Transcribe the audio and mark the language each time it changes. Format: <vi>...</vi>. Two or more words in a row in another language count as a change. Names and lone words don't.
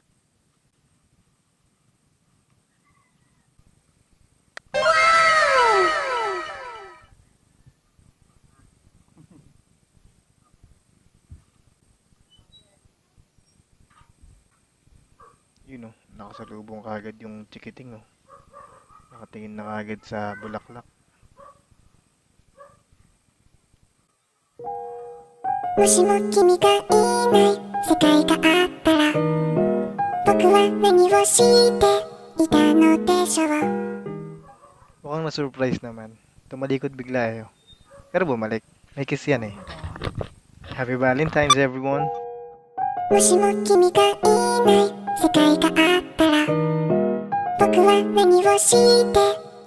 <tl>Yun oh, nakasalubong kagad yung chikiting oh. Nakatingin na kagad sa bulaklak.</tl> <ja>もしも君がいない世界があったら僕は何をしていたのでしょう</ja> <tl>Mukhang na-surprise naman. Tumalikod bigla eh oh. Pero bumalik. May kiss yan eh.</tl> <en>Happy Valentine's everyone!</en> <ja>もしも君がいない世界があったら僕は何をして</ja>